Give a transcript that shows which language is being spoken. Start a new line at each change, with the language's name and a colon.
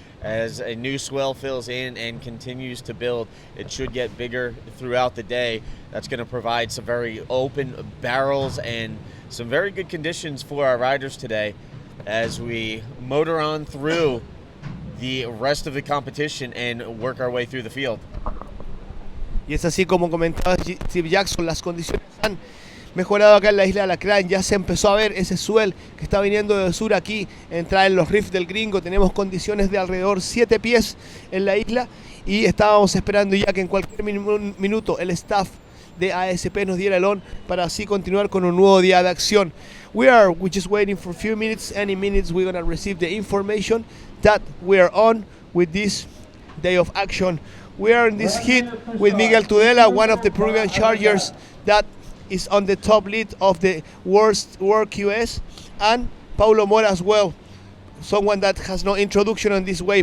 English: As a new swell fills in and continues to build, it should get bigger throughout the day. That's going to provide some very open barrels and some very good conditions for our riders today as we motor on through the rest of the competition and work our way through the field.
Spanish: Y es así como comentaba Steve Jackson, las condiciones han mejorado acá en la isla Alacrán. Ya se empezó a ver ese swell que está viniendo del sur aquí, entrar en los riffs del Gringo. Tenemos condiciones de alrededor 7 pies en la isla y estábamos esperando ya que en cualquier minuto el staff de ASP nos diera el on para así continuar con un nuevo día de acción.
English: We're just waiting for a few minutes. Any minutes we're going to receive the information that we are on with this day of action. We are in this heat with Miguel Tudela, one of the Peruvian chargers that is on the top lead of the World QS, and Paulo Mora as well, someone that has no introduction on this way.